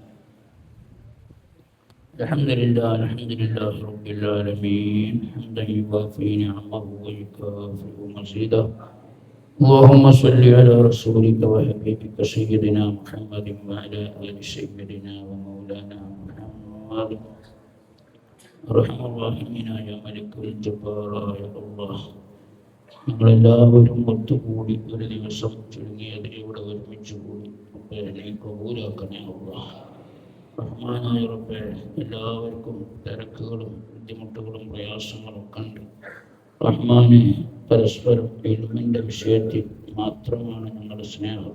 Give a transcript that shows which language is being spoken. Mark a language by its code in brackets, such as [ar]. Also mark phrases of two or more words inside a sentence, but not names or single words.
[ar] الحمد لله رب العالمين حمدا يوافي نعمه ويكافئ مزيده. اللهم صل على رسولك وحبيبك سيدنا محمد وعلى آل سيدنا ومولانا محمد. أرحم الراحمين يا ملك الجبار يا الله. [ml] ഞങ്ങളെല്ലാവരും ഒത്തുകൂടി ഒരു ദിവസം ചുരുങ്ങിയത് ഇവിടെ ഒരുമിച്ച് കൂടി നീ കബൂലാക്കണേ അല്ലാഹ്. റഹ്മാനായ റബ്ബേ, എല്ലാവർക്കും തിരക്കുകളും ബുദ്ധിമുട്ടുകളും പ്രയാസങ്ങളും കണ്ട് റഹ്മാനെ പരസ്പരം ഇൽമിൻ്റെ വിഷയത്തിൽ മാത്രമാണ് ഞങ്ങളുടെ സ്നേഹം.